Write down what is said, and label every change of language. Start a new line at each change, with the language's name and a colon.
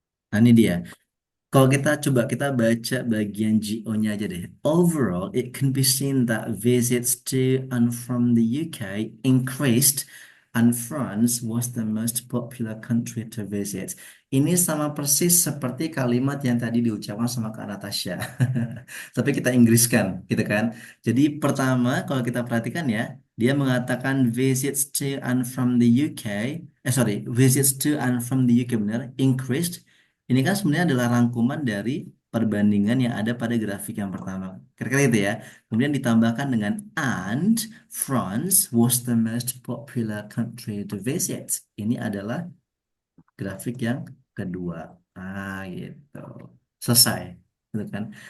Indonesian: Nah, ini dia. Kalau kita baca bagian GO-nya aja deh.
English: Overall, it can be seen that visits to and from the UK increased and France was the most popular country to visit.
Indonesian: Ini sama persis seperti kalimat yang tadi diucapkan sama Kak Natasha. Tapi kita Inggriskan, gitu kan. Jadi pertama, kalau kita perhatikan ya, dia mengatakan
English: visits to and from the UK, visits to and from the UK
Indonesian: benar,
English: increased.
Indonesian: Ini kan sebenarnya adalah rangkuman dari perbandingan yang ada pada grafik yang pertama. Kira-kira itu ya. Kemudian ditambahkan dengan
English: and France was the most popular country to visit.
Indonesian: Ini adalah grafik yang kedua. Gitu. Selesai. Gitu kan.